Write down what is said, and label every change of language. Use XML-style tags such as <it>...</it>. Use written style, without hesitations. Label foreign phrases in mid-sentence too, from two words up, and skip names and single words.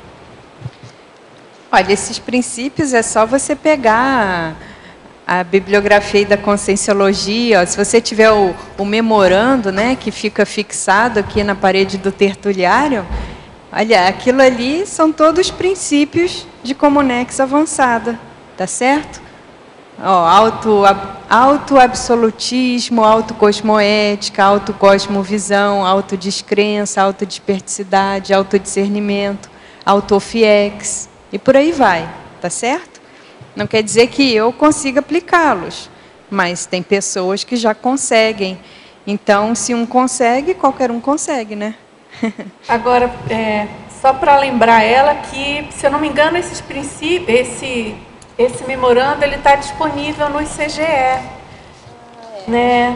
<pt>Olha, esses princípios é só você pegar a bibliografia da Conscienciologia. Ó, se você tiver o memorando, né, que fica fixado aqui na parede do tertuliário, olha, aquilo ali são todos princípios de comunex avançada, tá certo? Autoabsolutismo, autocosmoética, autocosmovisão, autodescrença, autodesperticidade, autodiscernimento, autofiex, e por aí vai, tá certo? Não quer dizer que eu consiga aplicá-los, mas tem pessoas que já conseguem. Então, se um consegue, qualquer um consegue, né? Agora, só para lembrar ela que, se eu não me engano, esses princípios, esse memorando, ele está disponível no ICGE, né?</pt>